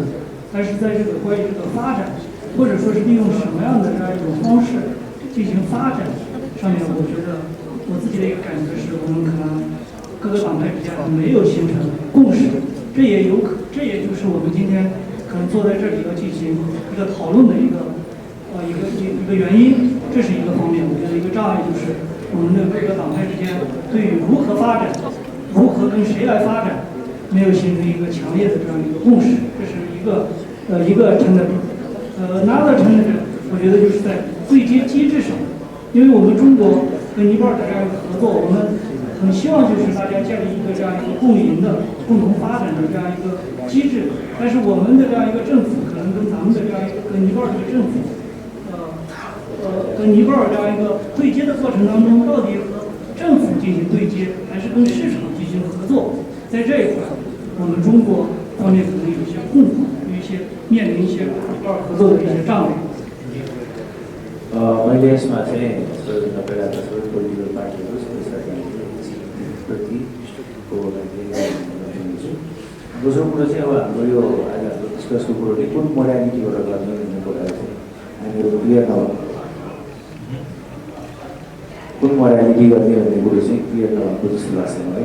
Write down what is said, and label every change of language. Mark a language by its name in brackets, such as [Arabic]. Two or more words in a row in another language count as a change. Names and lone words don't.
[Chinese] 但是在这个关于这个发展，或者说是利用什么样的这样一种方式进行发展上面，我觉得我自己的一个感觉是，我们可能各个党派之间没有形成共识，这也就是我们今天可能坐在这里要进行一个讨论的一个原因，这是一个方面。我觉得一个障碍就是我们的各个党派之间对于如何发展、如何跟谁来发展，没有形成一个强烈的这样一个共识，这是一个 tendency。 [English] another tendency， [Chinese] 我觉得就是在对接机制上，因为我们中国跟尼泊尔的这样一个合作，我们很希望就是大家建立一个这样一个共赢的、共同发展的这样一个机制。但是我们的这样一个政府，可能跟咱们的这样一个跟尼泊尔这个政府，跟尼泊尔这样一个对接的过程当中，到底和政府进行对接，还是跟市场进行合作？在这一块，我们中国方面可能有一些困惑，面临一些尼泊尔合作的一些障碍。 [Nepali] मलेसियामा चाहिँ तपाईँलाई सबै [English] political parties [Nepali] सबै प्रतिको लागि हुन्छु। दोस्रो कुरो चाहिँ अब हाम्रो यो आज हाम्रो डिस्कसको कुरोले कुन मोडालिटीबाट गर्ने भन्ने कुराहरू चाहिँ हामीहरू क्लियर नभएको, कुन मोडालिटी गर्ने भन्ने कुरो चाहिँ क्लियर नभएको जस्तो लाग्छ मलाई।